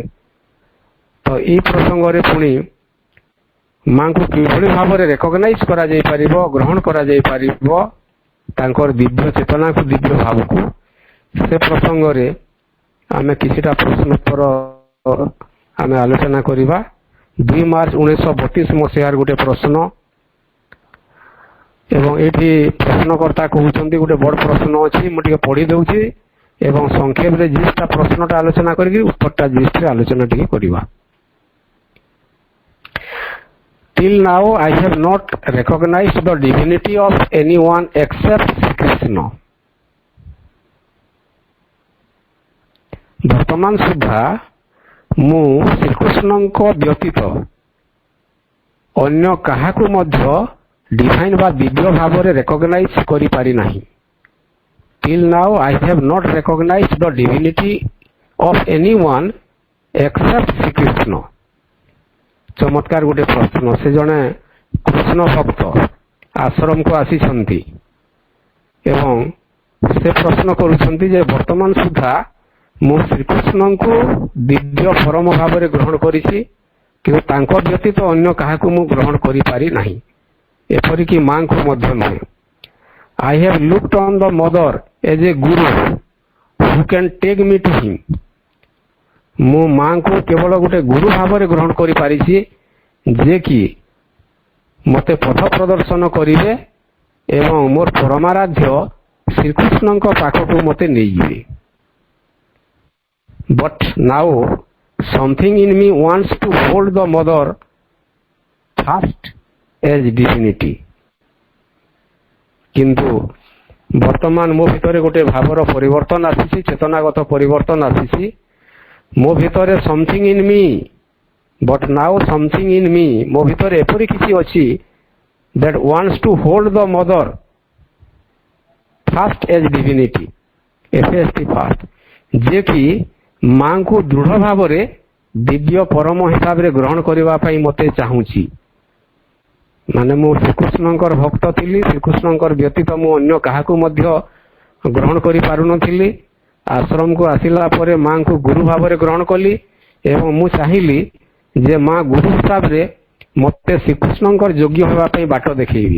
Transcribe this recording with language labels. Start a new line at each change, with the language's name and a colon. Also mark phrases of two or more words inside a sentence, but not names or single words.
Odia: ତ ଏହି ପ୍ରସଙ୍ଗରେ ପୁଣି ମାଙ୍କୁ କିଭଳି ଭାବରେ ରେକଗ୍ନାଇଜ କରାଯାଇପାରିବ, ଗ୍ରହଣ କରାଯାଇପାରିବ ତାଙ୍କର ଦିବ୍ୟ ଚେତନାକୁ, ଦିବ୍ୟ ଭାବକୁ, ସେ ପ୍ରସଙ୍ଗରେ ଆମେ କିଛିଟା ପ୍ରଶ୍ନୋତ୍ତର ଆମେ ଆଲୋଚନା କରିବା। 2 ମାର୍ଚ୍ଚ 1932 ମସିହାର ଗୋଟେ ପ୍ରଶ୍ନ, ଏବଂ ଏଇଠି ପ୍ରଶ୍ନକର୍ତ୍ତା କହୁଛନ୍ତି ଗୋଟେ ବଡ଼ ପ୍ରଶ୍ନ ଅଛି, ମୁଁ ଟିକେ ପଢ଼ି ଦେଉଛି ଏବଂ ସଂକ୍ଷେପରେ ଜିଷ୍ଟଟା ପ୍ରଶ୍ନଟା ଆଲୋଚନା କରିକି ଉତ୍ତରଟା ଜିଷ୍ଟରେ ଆଲୋଚନା ଟିକେ କରିବା।
English: Till now I have not recognized the divinity of anyone except Krishna.
Odia: ବର୍ତ୍ତମାନ ସୁଦ୍ଧା ମୁଁ ଶ୍ରୀକୃଷ୍ଣଙ୍କ ବ୍ୟତୀତ ଅନ୍ୟ କାହାକୁ ମଧ୍ୟ ଡିଭାଇନ୍ ବା ଦିବ୍ୟ ଭାବରେ ରେକଗ୍ନାଇଜ କରିପାରି ନାହିଁ।
English: Till now I have not recognized the divinity of anyone except Krishna.
Odia: ଚମତ୍କାର ଗୋଟେ ପ୍ରଶ୍ନ। ସେ ଜଣେ କୃଷ୍ଣ ଭକ୍ତ ଆଶ୍ରମକୁ ଆସିଛନ୍ତି ଏବଂ ସେ ପ୍ରଶ୍ନ କରୁଛନ୍ତି ଯେ ବର୍ତ୍ତମାନ ସୁଦ୍ଧା ମୁଁ ଶ୍ରୀକୃଷ୍ଣଙ୍କୁ ଦିବ୍ୟ ପରମ ଭାବରେ ଗ୍ରହଣ କରିଛି, କିନ୍ତୁ ତାଙ୍କ ବ୍ୟତୀତ ଅନ୍ୟ କାହାକୁ ମୁଁ ଗ୍ରହଣ କରିପାରି ନାହିଁ, ଏପରିକି ମାଙ୍କୁ ମଧ୍ୟ ନୁହେଁ।
English: I have looked on the mother as a guru who can take me to him.
Odia: ମୁଁ ମାଙ୍କୁ କେବଳ ଗୋଟେ ଗୁରୁ ଭାବରେ ଗ୍ରହଣ କରିପାରିଛି, ଯିଏକି ମୋତେ ପଥ ପ୍ରଦର୍ଶନ କରିବେ ଏବଂ ମୋର ପରମାରାଧ୍ୟ ଶ୍ରୀକୃଷ୍ଣଙ୍କ ପାଖକୁ ମୋତେ ନେଇଯିବେ।
English: But now something in me wants to hold the mother fast as divinity.
Odia: କିନ୍ତୁ ବର୍ତ୍ତମାନ ମୋ ଭିତରେ ଗୋଟେ ଭାବର ପରିବର୍ତ୍ତନ ଆସିଛି, ଚେତନାଗତ ପରିବର୍ତ୍ତନ ଆସିଛି। ମୋ ଭିତରେ
English: something in me, but now something in me,
Odia: ମୋ ଭିତରେ ଏପରି କିଛି ଅଛି
English: that wants to hold the mother fast as divinity, FAST fast,
Odia: ଯିଏକି ମାଙ୍କୁ ଦୃଢ଼ ଭାବରେ ଦିବ୍ୟ ପରମ ହିସାବରେ ଗ୍ରହଣ କରିବା ପାଇଁ ମୋତେ ଚାହୁଁଛି। ମାନେ ମୁଁ ଶ୍ରୀକୃଷ୍ଣଙ୍କର ଭକ୍ତ ଥିଲି, ଶ୍ରୀକୃଷ୍ଣଙ୍କର ବ୍ୟତୀତ ମୁଁ ଅନ୍ୟ କାହାକୁ ମଧ୍ୟ ଗ୍ରହଣ କରିପାରୁନଥିଲି। ଆଶ୍ରମକୁ ଆସିଲା ପରେ ମାଙ୍କୁ ଗୁରୁ ଭାବରେ ଗ୍ରହଣ କଲି ଏବଂ ମୁଁ ଚାହିଁଲି ଯେ ମା ଗୁରୁ ହିସାବରେ ମୋତେ ଶ୍ରୀକୃଷ୍ଣଙ୍କର ଯୋଗ୍ୟ ହେବା ପାଇଁ ବାଟ ଦେଖେଇବି।